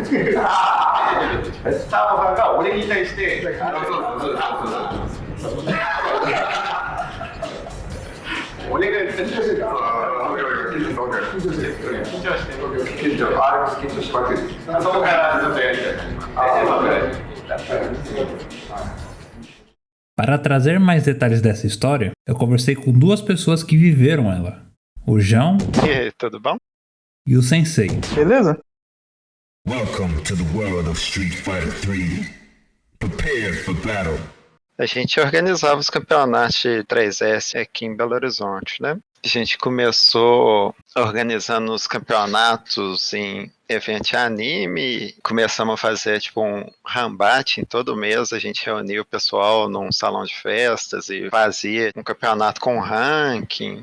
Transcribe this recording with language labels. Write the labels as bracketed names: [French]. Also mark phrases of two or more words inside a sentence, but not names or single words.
[Japanese] カーバさんが俺に対して、俺が言ってる。緊張してる。緊張しまくる。そこからずっとやりたい。 [Portuguese] Para trazer mais detalhes dessa história, eu conversei com duas pessoas que viveram ela. O João E aí, tudo bom? e o Sensei. Beleza? [English] Welcome to the world of Street Fighter 3. Prepare for battle. [Portuguese] A gente organizava os campeonatos de 3S aqui em Belo Horizonte, né? A gente começou organizando os campeonatos em evento de anime, começamos a fazer tipo um rambate em todo mês, a gente reunia o pessoal num salão de festas e fazia um campeonato com ranking.